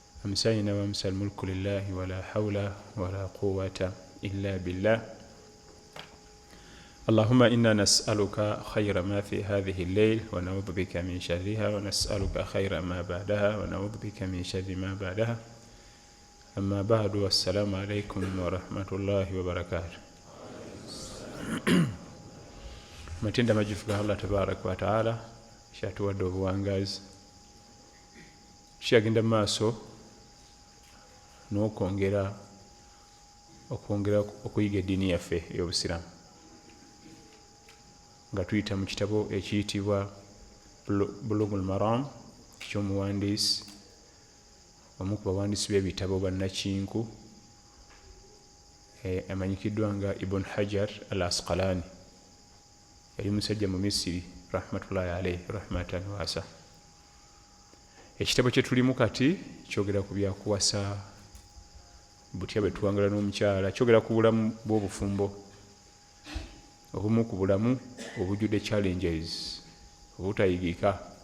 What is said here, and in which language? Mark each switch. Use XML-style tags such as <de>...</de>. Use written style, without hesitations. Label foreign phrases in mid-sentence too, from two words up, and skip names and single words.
<ar>أمسينا وأمسى الملك لله ولا حول ولا قوة إلا بالله. اللهم إنا نسألك خير ما في هذه الليل ونعوذ بك من شرها، ونسألك خير ما بعدها ونعوذ بك من شر ما بعدها. أما بعد، والسلام عليكم ورحمة الله وبركاته.</ar> <lg>Matenda majifuga Allah</lg> <ar>تبارك وتعالى</ar> <lg>shatuwadde obuwangazi, tukyagenda maaso n'okwongera okuyiga eddiini yaffe ey'Obusiraamu nga tuyita mu kitabo ekiyitibwa Bulughul Maram ky'omuwandiisi omu ku bawandiisi b'ebitabo bannakinku amanyikiddwa nga Ibn Hajar al-Asqalani. Yali musajja mu Misiri</lg> <ar>رحمة الله عليه رحمة واسعة.</ar> <lg>Ekitabo kye tulimu kati kyogera ku byakuwasa, butya bwe tuwangala n'omukyala, kyogera ku bulamu bw'obufumbo, obumu ku bulamu obujjudde challenges, obutayigika.</lg>